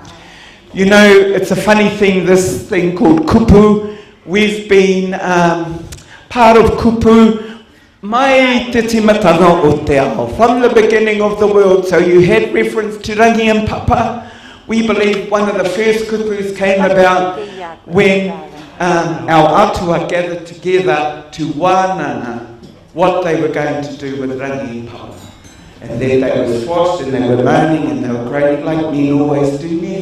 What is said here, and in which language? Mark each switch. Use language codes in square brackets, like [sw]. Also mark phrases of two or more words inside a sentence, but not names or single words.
[en] You know, it's a funny thing, this thing called kupu. We've been part of [mi] kupu mai te timatanga o te ao, [en] from the beginning of the world. So you had reference to Rangi and Papa. We believe one of the first kupus came about when our atua gathered together to wānanga what they were going to do with Rangi and Papa. And then they were squashed and they were moaning and they were great, like men always do.